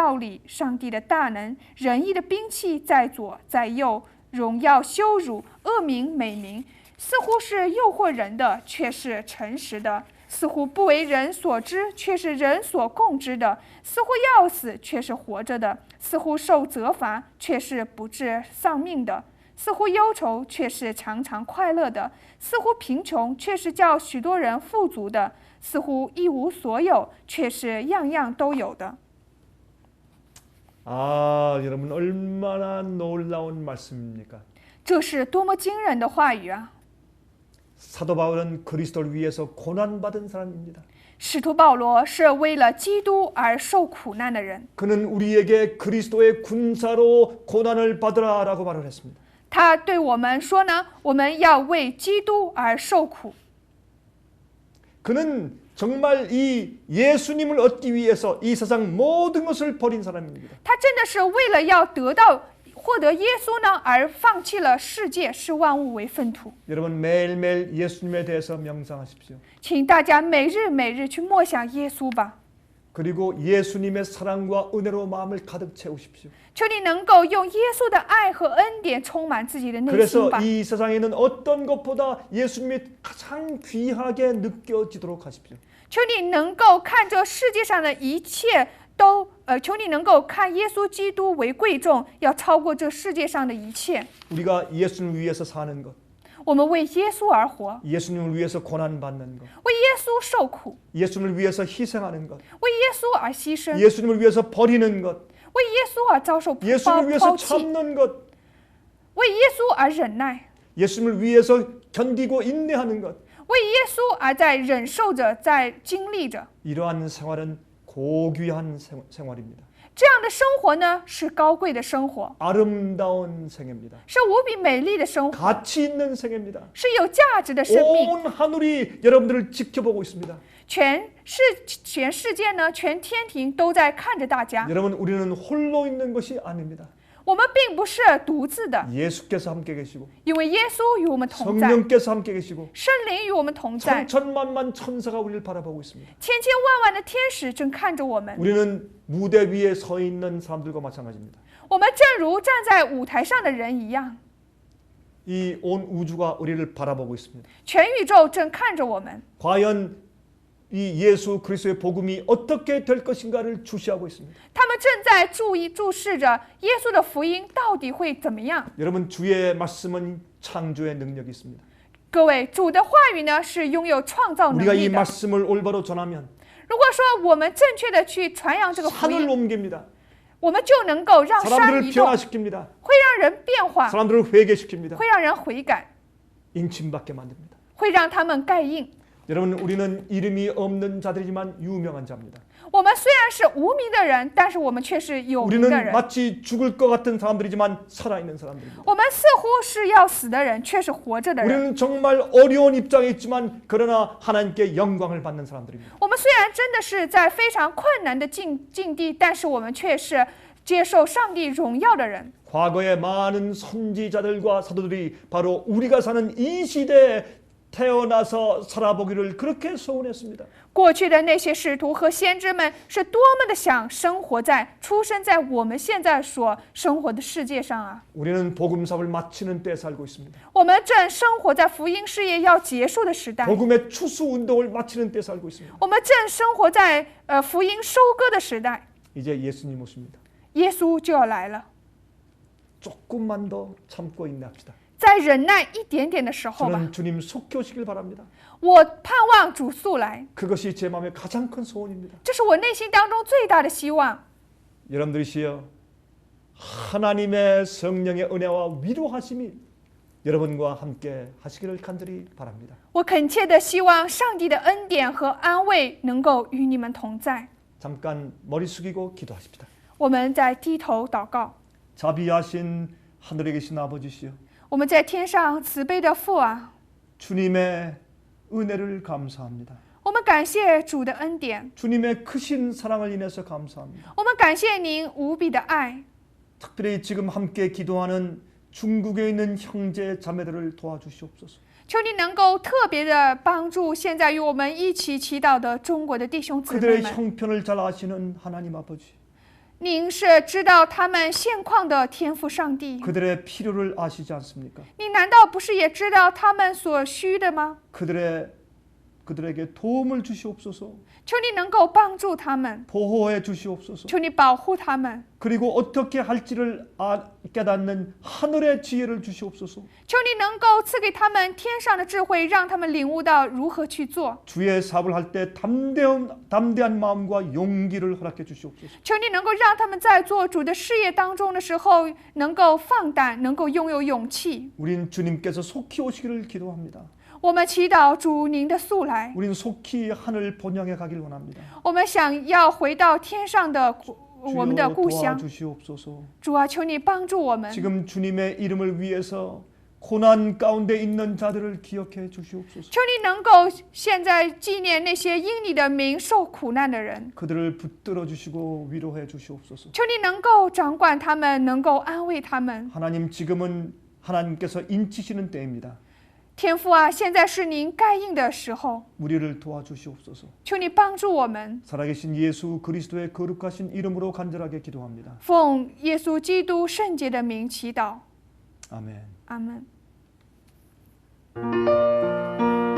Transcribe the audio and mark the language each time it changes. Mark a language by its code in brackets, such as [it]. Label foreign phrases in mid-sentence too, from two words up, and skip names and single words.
[zh] 道理、上帝的大能、仁义的兵器在左在右，荣耀羞辱、恶名美名，似乎是诱惑人的，却是诚实的；似乎不为人所知，却是人所共知的；似乎要死，却是活着的；似乎受责罚，却是不致丧命的；似乎忧愁，却是常常快乐的；似乎贫穷，却是叫许多人富足的；似乎一无所有，却是样样都有的。 [ko] 여러분 얼마나 놀라운 말씀입니까? [zh] 这是多么惊人的话语啊！ [ko] 사도 바울은 그리스도를 위해서 고난받은 사람입니다. [zh] 使徒保罗是为了基督而受苦难的人， [ko] 그는 우리에게 그리스도의 군사로 고난을 받으라라고 말을 했습니다. [zh] 他对我们说呢，我们要为基督而受苦。 [ko] 그는 정말 이 예수님을 얻기 위해서 이 세상 모든 것을 버린 사람입니다. [zh] 他真的是为了要获得耶稣呢，而放弃了世界，视万物为粪土。 [ko] 여러분 매일매일 예수님에 대해서 명상하십시오. [zh] 请大家每日去默想耶稣吧， [ko] 그리고 예수님의 사랑과 은혜로 마음을 가득 채우십시오. [zh] 求你能够用耶稣的爱和恩典充满自己的内心 [ko] 그래서 [zh] 吧。 [ko] 이 세상에는 어떤 것보다 예수님이 가장 귀하게 느껴지도록 하십시오. [zh] 求你能够看这世界上的一切都求你能够看耶稣基督为贵重，要超过这世界上的一切。 [ko] 우리가 예수님을 위해서 사는 것, [zh] 我们为耶稣而活， [ko] 예수님을 위해서 고난받는 것, [zh] 为耶稣受苦， [ko] 예수님을 위해서 희생하는 것, [zh] 为耶稣而牺牲， [ko] 예수님을 위해서 버리는 것, [zh] 为耶稣而遭受 [ko] 예수님을 위해서 [zh] 抛弃， [ko] 참는 것, [zh] 为耶稣而忍耐， [ko] 예수님을 위해서 견디고 인내하는 것. [zh] 为耶稣而在忍受着，在经历着。 [ko] 이러한 생활은 고귀한 생활입니다. [zh] 这样的生活呢，是高贵的生活， [ko] 아름다운 생애입니다. [zh] 是无比美丽的生活， [ko] 가치 있는 생애입니다. [zh] 是有价值的生命。 [ko] 온 하늘이 여러분들을 지켜보고 있습니다. [zh] 全世界呢，全天庭都在看着大家。 [ko] 여러분 우리는 홀로 있는 것이 아닙니다. [zh] 我们并不是独自的， [ko] 예수께서 함께 계시고 [zh] 因为耶稣与我们同在， [ko] 성령께서 함께 계시고 [zh] 圣灵与我们同在， [ko] 천천만만 천사가 우리를 바라보고 있습니다. [zh] 千千万万的天使正看着我们。 [ko] 우리는 무대 위에 서 있는 사람들과 마찬가지입니다. [zh] 我们正如站在舞台上的人一样， [ko] 이 온 우주가 우리를 바라보고 있습니다. [zh] 全宇宙正看着我们。 [ko] 과연 이 예수 그리스도의 복음이 어떻게 될 것인가를 주시하고 있습니다. [zh] 他们正在注视着耶稣的福音到底会怎么样。 [ko] 여러분 주의 말씀은 창조의 능력이 있습니다. [zh] 各位，主的话语呢是拥有创造能 [ko] 우리가 [zh] 力 [ko] 이 [zh] 的。 [ko] 말씀을 올바로 전하면 [zh] 如果说我们正确的去传扬这个福 [ko] 산을 [zh] 音， [ko] 옮깁니다. [zh] 我们就能够让山 [ko] 사람들을 [zh] 移动， [ko] 변화시킵니다. [zh] 会让人变化， [ko] 사람들을 회개시킵니다. [zh] 会让人悔改， [ko] 인침받게 만듭니다. [zh] 会让他们盖印。 [ko] 여러분 우리는 이름이 없는 자들이지만 유명한 자입니다. [zh] 我们虽然是无名的人，但是我们却是有名的 [ko] 우리는 [zh] 人。 [ko] 마치 죽을 것 같은 사람들이지만 살아있는 사람들입니다. [zh] 我们似乎是要死的人，却是活着的人。 [ko] 우리는 정말 어려운 입장에 있지만 그러나 하나님께 영광을 받는 사람들입니다. [zh] 我们虽然真的是在非常困难的境地，但是我们却是接受上帝荣耀的人。 [ko] 과거에 많은 선지자들과 사도들이 바로 우리가 사는 이 시대에 태어나서 살아보기를 그렇게 소원했습니다. [zh] 过去的那些使徒和先知们是多么的想出生在我们现在所生活的世界上啊！ [ko] 우리는 복음사업을 마치는 때에 살고 있습니다. [zh] 我们正生活在福音事业要结束的时代， [ko] 복음의 추수 운동을 마치는 때에 살고 있습니다. [zh] 我们正生活在福音收割的时代。 [ko] 이제 예수님 오십니다. [zh] 耶稣就要来了， [ko] 조금만 더 참고 인내합시다. [zh] 在忍耐一点点的时候吧， [ko] 저는 주님 속히 오시길 바랍니다. [zh] 我盼望主速来， [ko] 그것이 제 마음의 가장 큰 소원입니다. [zh] 这是我内心当中最大的希望。 [ko] 여러분들이시여 하나님의 성령의 은혜와 위로하심이 여러분과 함께 하시기를 간절히 바랍니다. [zh] 我恳切的希望上帝的恩典和安慰能够与你们同在。 [ko] 잠깐 머리 숙이고 기도하십시다. [zh] 我们在低头祷告， [ko] 자비하신 하늘에 계신 아버지시여 [zh] 我们在天上慈悲的父啊， [ko] 주님의 은혜를 감사합니다. [zh] 我们感谢主的恩典， [ko] 주님의 크신 사랑을 인해서 감사합니다. [zh] 我们感谢您无比的爱。 [ko] 특별히 지금 함께 기도하는 중국에 있는 형제 자매들을 도와주시옵소서. [zh] 求你能够特别的帮助现在与我们一起祈祷的中国的弟兄姊妹 [ko] 그들의 [zh] 们。 [ko] 형편을 잘 아시는 하나님 아버지, [zh] 您是知道他们现况的天父上帝， [ko] 그들의 필요를 아시지 않습니까? [zh] 你难道不是也知道他们所需的吗？ [ko] 그들에게 도움을 주시옵소서. [zh] 求你能够帮助他们， [ko] 보호해 주시옵소서. [zh] 求你保护他们， [ko] 그리고 어떻게 할지를 깨닫는 하늘의 지혜를 주시옵소서. [zh] 求你能够赐给他们天上的智慧，让他们领悟到如何去做。 [ko] 주의 사업을 할 때 담대한 마음과 용기를 허락해 주시옵소서. [zh] 求你能够让他们在做主的事业当中的时候，能够放胆，能够拥有勇气。 [ko] 우린 주님께서 속히 오시기를 기도합니다. [zh] 我们祈祷主您的速来， [ko] 우린 속히 하늘 본향에 가길 원합니다. [zh] 我们想要回到天上的我们的 [ko] 주여 [zh] 故乡。 [ko] 도와주시옵소서. [zh] 主啊，求你帮助我们。 [ko] 지금 주님의 이름을 위해서 고난 가운데 있는 자들을 기억해 주시옵소서. [zh] 求你能够现在纪念那些因你的名受苦难的人， [ko] 그들을 붙들어 주시고 위로해 주시옵소서. [zh] 求你能够掌管他们，能够安慰他们。 [ko] 하나님 지금은 하나님께서 인치시는 때입니다. [zh] 天父啊，现在是您盖印的时候， [ko] 우리를 도와주시옵소서. [zh] 求你帮助我们。 [ko] 살아계신 예수 그리스도의 거룩하신 이름으로 간절하게 기도합니다. [zh] 奉耶稣基督圣洁的名祈祷， [ko] 아멘. [zh] 阿门。